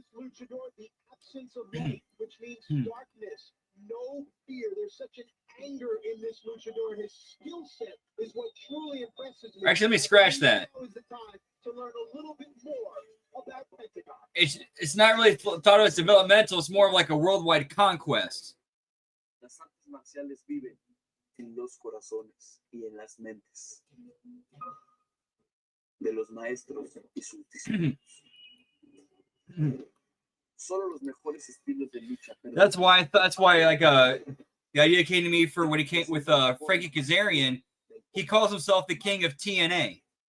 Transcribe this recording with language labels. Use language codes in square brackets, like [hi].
[en] The absence of light, which means darkness, no fear. There's such an anger in this luchador. His skill set is what truly impresses me. Actually, let me scratch that. Now is the time to learn a little bit more about Pentagon. It's not really thought of as developmental. It's more of like a worldwide conquest. [es] Las artes marciales viven en los corazones y en las mentes de los maestros y sus discípulos. Solo los mejores estilos de lucha. [en] That's why like The idea came to me for when he came with Frankie Kazarian. He calls himself the king of TNA.